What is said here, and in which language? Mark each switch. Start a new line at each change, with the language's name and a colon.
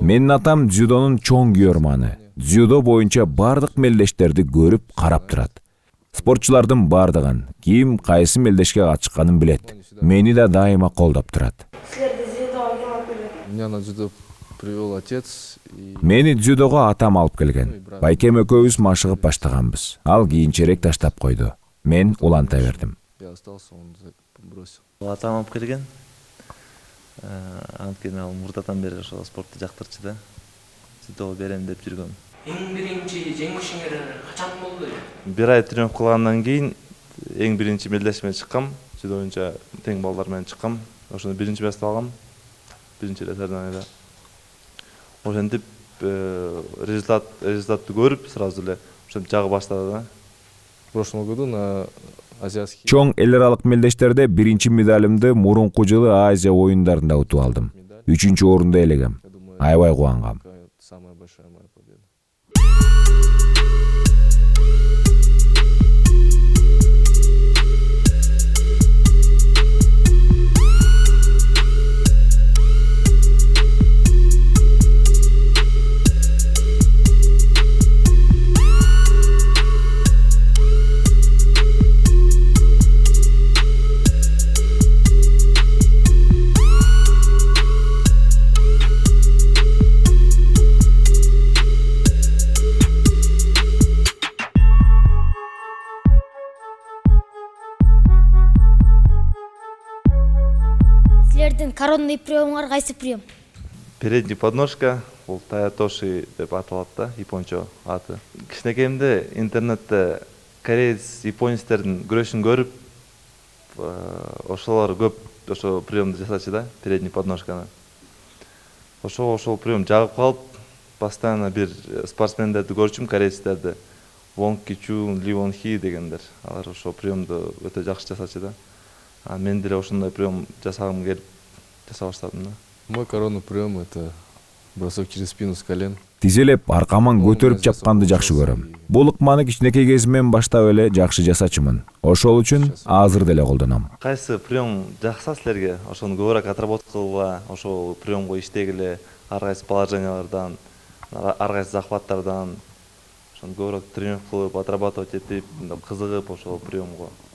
Kyrgyz: Менин атам дзюдонун чоң күйөрманы. Дзюдо боюнча бардык мелдештерди көрүп, карап турат. Спортчулардын бардыгын, ким кайсы мелдешке катышканын билет. Мени да дайыма колдоп турат. Силерди дзюдого ким алып келген?
Russian: Меня на дзюдо привел отец.
Kyrgyz: Мени дзюдого атам алып келген. Байкем экөөбүз машыгып баштаганбыз. Ал кийинчерээк таштап койду. Мен уланта бердим.
Russian: Я остался, он бросил.
Kyrgyz: Атам алып келген. Анткени ал мурдадан бери ошо спортты жактырчу да. Дзюдого берем деп жүргөм. Эң биринчи жеңишиңер качан болду? Бир ай тренировка кылгандан кийин эң биринчи мелдеш менен чыккам. Дзюдо боюнча тең балдар менен чыккам. Ошону биринчи басып алгам. биринчи эле соревнованияда. Ошентип результатты көрүп сразу эле ошентип жагы баштады да.
Russian: В прошлом году на азиатских
Kyrgyz: чоң эл аралык мелдештерде биринчи медалимди мурунку жылы Азия оюндарында утуп алдым. 3-орунду ээлегем.
Russian: я думаю,
Kyrgyz: Аябай кубангам.
Russian: такая самая большая моя победа.
Kyrgyz: Силердин коронный приемуңар кайсы прием? Передний подножка, бул таятоши деп аталат да, япончо аты. Кичинекейимде интернетте кореец, японецтердин күрөшүн көрүп, ошолор көп ошо приемду жасачу да, передний подножканы. Ошол прием жагып калып, постоянно бир спортсмендерди көрчүм, корейцтерди. Вонг Кичун, Ли Вон Хи дегендер. Алар ошол приемду өтө жакшы жасачу да. А мен деле ошондой прием жасагым келип жаса баштадым да.
Russian: Мой коронный прием это бросок через спину с колен.
Kyrgyz: Тизелеп аркаман көтөрүп чапканды жакшы көрөм. Бул ыкманы кичинекей кезимден баштап эле жакшы жасачумун. Ошол үчүн азыр деле колдоном. Кайсы прием жакса силерге, ошону көбүрөөк отработка кылгыла, ошол приемго иштегиле, ар кайсы положениялардан, ар кайсы захваттардан, ошону көбүрөөк тренировка кылып, отрабатывать этип, кызыгып ошол приемго.